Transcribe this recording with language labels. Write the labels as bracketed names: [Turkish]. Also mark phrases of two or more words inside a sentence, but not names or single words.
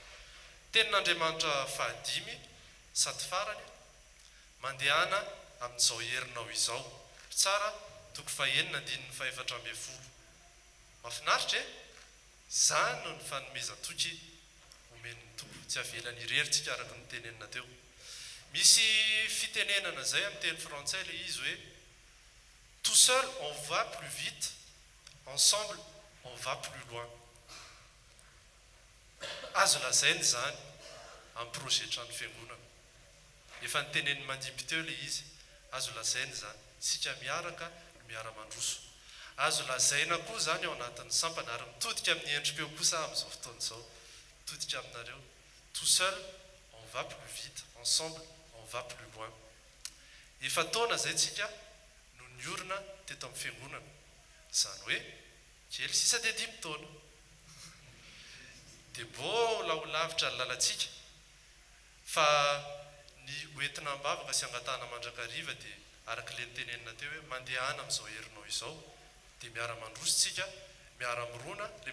[Malagasy] Tenin'Andriamanitra fahadimy sady farany, mandehana amin'izao herinao izao. Tsara 9:4. Mahafinaritra zany no ny fanomezan-toky omen'ny tompo, tsy avelany irerintsika araka ny tenenina teo. Misy fitenenana zay amin'ny teny frantsay le izy hoe [French] tout seul on va plus vite, ensemble on va plus loin. [Malagasy] Azo lazainy zany amin'ny projet trano fiangonana. Efa nyteneniny mandimby teo le izy, azo lazainy zany. sika miaraka miara-mandroso azo lazaina koa zany ao anatin'ny sampana ary mitodika amin'ny endrim-peo kosa amin'izao fotoana izao mitodika aminareo [French] tout seul on va plus vite ensemble on va plus loin [Malagasy] efa taona zay tsika no niorina teto amin'ny fiangonana zany hoe kely sisa dia 10 taona dia mbola ho lavitra ny lalantsika fa ny hoentina ambavaka sy angatahana mandrakariva dia arak'ile nytenenina teo hoe mandehana amin'izao herinao izao dia miara-mandrositsika miara-mirona le